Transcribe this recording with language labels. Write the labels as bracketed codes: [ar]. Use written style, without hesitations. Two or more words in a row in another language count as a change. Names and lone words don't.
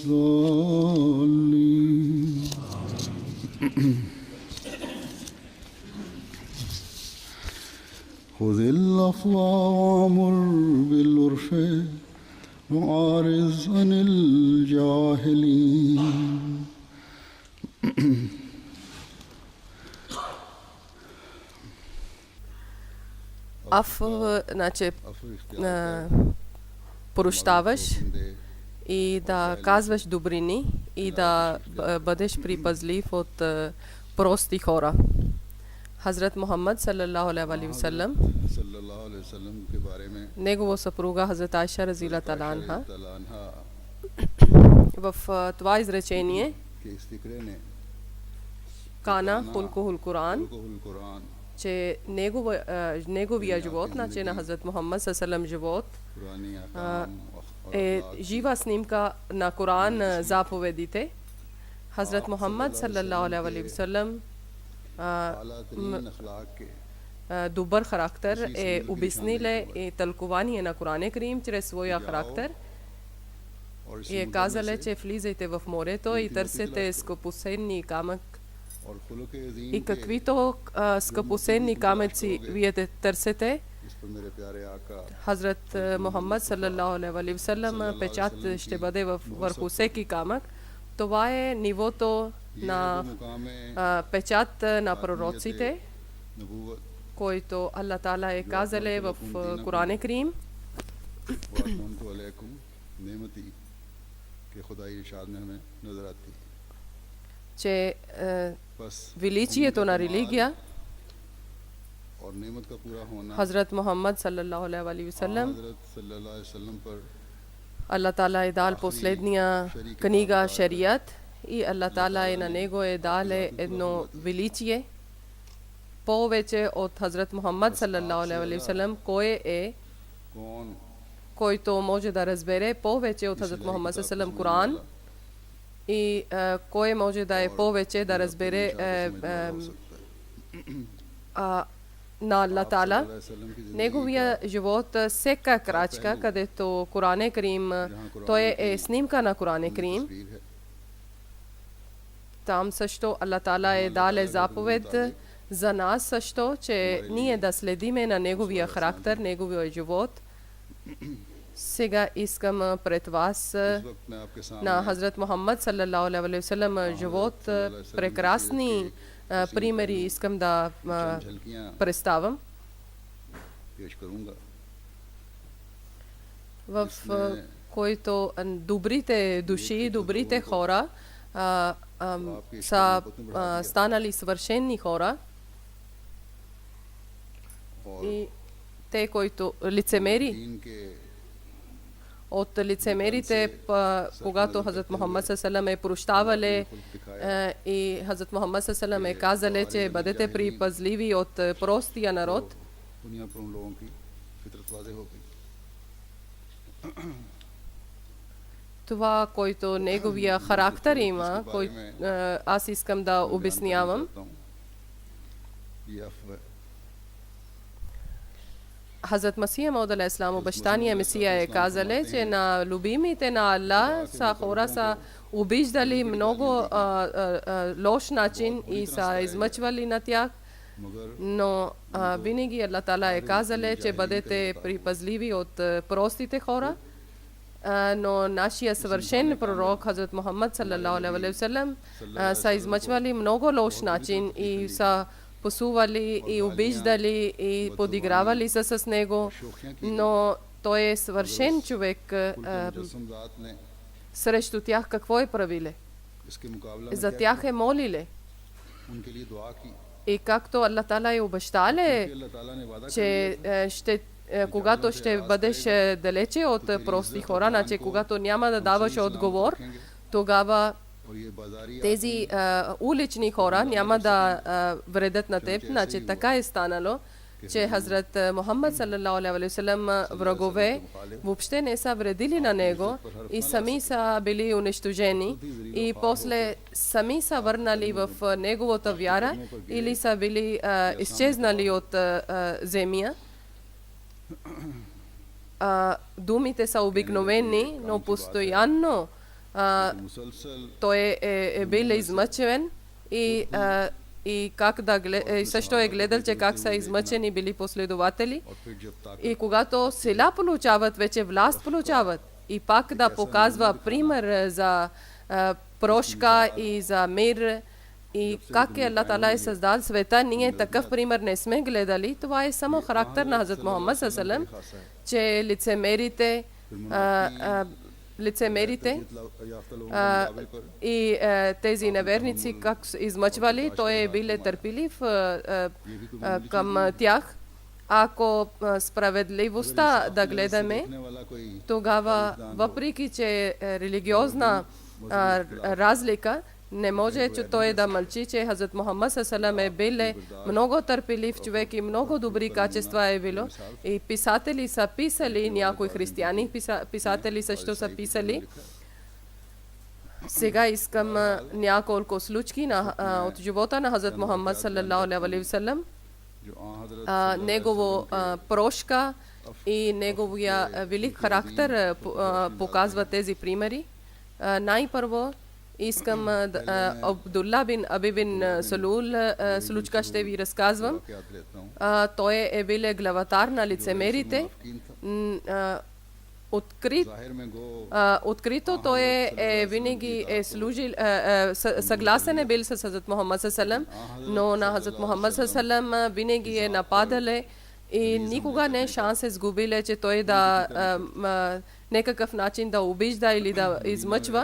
[ar] الضالين خذ العفو وأمر بالعرف وأعرض عن الجاهلين [bg] Значи, прощаваш и да казваш добрини и да бъдеш припазлив от прости хора. [ar] حضرت محمد صلى الله عليه وسلم, [ur] کے بارے میں [bg] негова съпруга Хазрат Айша [ar] رضي الله عنها, [bg] в това изречение [ur] کہ اس فقرے نے [ar] كان خلقه القرآن, [ur] कुरान [bg] че неговия живот, значи на Хазрат Мухаммад саллаллаху живот, [ur] پرانی احکام [bg] е жива снимка на Коран, заповедите. [ar] حضرت محمد صلى الله عليه وسلم [ur] اعلیٰ ترین اخلاق کے [bg] добър характер е обясниле и тълкование на Коране Карим чрез своя характер [ur] और [bg] и е казале, че влизайте в морето и търсете скъпоценни камък [ur] اور خلق عظیم [bg] и каквито скъпоценни камъци вие търсете, [ur] اس پر میرے پیارے آقا [bg] Хазрат Мухаммад [ar] صلى الله عليه وسلم [bg] печат ще бъде върху всеки камък. Това е нивото на [ur] मुकाम [bg] печат на пророците, [ur] नबूवत [bg] който Аллах Таала е казале в Коране Карим, [ar] وأتممت عليكم نعمتي [ur] کے خدائی ارشاد میں ہمیں نظر آتی ہے [bg] че [ur] बस [bg] величието на религия [ur] اور نعمت کا پورا ہونا [ar] حضرت محمد صلى الله عليه وسلم, हजरत صلى الله عليه وسلم पर [bg] Аллах Таала е дал последния книга Шариат и Аллах Таала е на него е дале едно величие повече от Хазрат Мухаммад [ar] صلى الله عليه وسلم, [bg] кой е [ur] कौन [bg] който може да разбере повече от Хазрат Мухаммад [ar] صلى الله عليه وسلم [bg] Коран и кой може да е повече да разбере на Аллах Таала. Неговия живот, всека крачка, където Коране Карим, той е снимка на Коране Карим. Там също Аллах Таала е дале заповед за нас също, че ние да следиме на неговия характер, неговия живот. Сега искам пред вас на Хазрат Мухаммад [ar] صلى الله عليه وسلم [bg] живот, прекрасни примери искам да представям, [ur] پیش کروں گا [bg] в който добрите души, добрите хора са станали съвършени хора и те, които лицемери, [ur] دین کے [bg] от лицемерите, когато Хазрат Мухаммад саллаллаху е прощавале и Хазрат Мухаммад саллаллаху е казале, че бъдете припазливи от простия народ. [ur] دنیا پر ان لوگوں کی فطرت واضح ہو گئی [bg] Това, който неговия характер има, аз искам да обяснявам. [ur] یہ عفو ہے [bg] Хазрат Масия Мауд алейхиссалам, обещания Месия е казале, че на любимите на Аллах са хора са обиждали много лош начин и са измъчвали на тях, но винаги Аллах Таала е казале, че бъдете припазливи от простите хора. Но нашия съвършен пророк Хазрат Мухаммад [ar] صلى الله عليه وسلم [bg] са измъчвали много лош начин и са посували и обиждали и подигравали се с него, но той е съвършен човек. Срещу тях какво е правиле? [ur] اس کے مقابلہ میں [bg] За тях е молиле. [ur] ان کے لیے دعا کی [bg] И както Аллах Таала е обещале, [ur] اللہ تعالیٰ نے وعدہ [bg] че когато ще бъдеш далече от прости хора, значи когато няма да даваш отговор, тогава [ur] اور یہ بازاری [bg] тези улични хора няма да вредят на теб. Значи така е станало, че Хазрат Мухаммад [ar] صلى الله عليه وسلم [bg] врагове въобще не са вредили на него и сами са били унищожени и после сами са върнали в неговата вяра или са били изчезнали от земя. Думите са обикновени, но постоянно [ur] मुसलसल [bg] той е бил измъчен и как и също е гледал, че как са измъчени били последователи. [ur] اور پھر جب طاقت [bg] И когато сила получават, вече власт получават. И пак да показва пример за прошка и за мир. И как е Аллах Таала е създал света, ние такъв пример не сме гледали. Това е само характер на Хазрат Мухаммад саллалаху, че лицемерите [ur] یافتہ لوگوں کے مقابلے پر [bg] и тези неверници как измъчвали, той е бил търпелив към тях. Ако справедливостта да гледаме, [ur] دیکھنے والا کوئی [bg] тогава въпреки че религиозна разлика, не може, че той да мълчи, че Хазрат Мухаммад саллалаху е бил много търпелив човек и много добри качества е било. И писатели са писали, някои християни писатели също са писали. Сега искам няколко случки от живота на Хазрат Мухаммад [ar] صلى الله عليه وسلم, [ur] جو حضرت [bg] негово прошка и неговия велик характер показва тези примери. Най-първо искам Абдулла бин Аби бин Салул случка ще ви разказвам. [ur] کیا یاد لیتا ہوں [bg] Той е бил главатар на лицемерите. [ur] ظاہر میں گو [bg] Открито той винаги е служил, съгласен е бил с Хазрат Мухаммад саллалаху, но на Хазрат Мухаммад саллалаху винаги е нападале и никога не е шанс е сгубиле, че той да некакъв начин да обижда или да измъчва.